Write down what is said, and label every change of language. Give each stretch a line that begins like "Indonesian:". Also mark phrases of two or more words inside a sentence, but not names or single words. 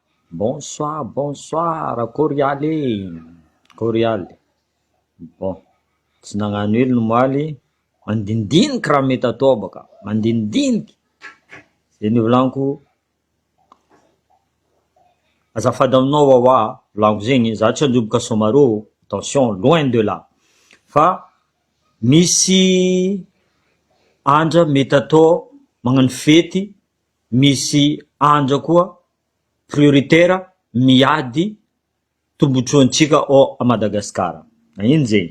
French: Bonsoir, bonsoir,
Malagasy: Corialy. Corialy. Bon, tsy nagnano elo no moaly, mandindiniky raha mety atao baka, mandindiniky. Zay ny volaniko, azafady aminao wawa, volaniko zegny, za tsy androboka Somaro,
French: attention, loin de là.
Malagasy: Fa misy andra mety atao magnano fety, misy andra koa prioritaire miady tombontsoantsika ao a Madagasikara. Na ino zegny?